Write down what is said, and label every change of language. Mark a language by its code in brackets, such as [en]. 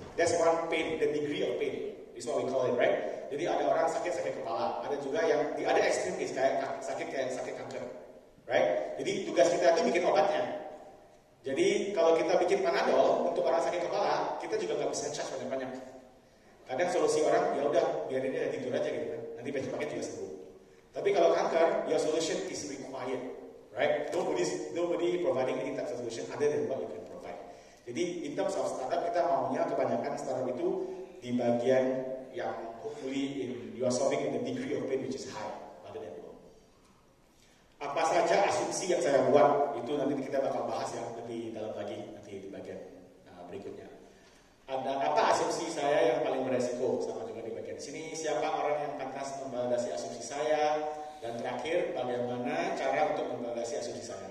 [en] That's one pain, the degree of pain is what we call it, right? [id] Jadi ada orang sakit kepala. Ada juga yang ada ekstrim case kayak sakit kanker, right? Jadi tugas kita itu bikin obatnya. Jadi kalau kita bikin Panadol untuk orang sakit kepala, kita juga nggak bisa charge banyak-banyak. Kadang solusi orang ya udah biarin dia tidur aja gitu kan. Nanti besok pagi juga sembuh. Tapi kalau kanker, [en] your solution is required. Right? Nobody providing any type of solution other than what you can provide. Jadi in terms of startup, [id] kita maunya kebanyakan startup itu di bagian yang [en] hopefully you are solving in the degree of pain which is high rather than low. [id] Apa saja asumsi yang saya buat itu nanti kita bakal bahas ya lebih dalam lagi nanti di bagian berikutnya. Ada apa asumsi saya yang paling beresiko, sama juga di bagian sini. Siapa orang yang pantas memvalidasi asumsi saya? Dan terakhir, bagaimana cara untuk memvalidasi asumsi saya.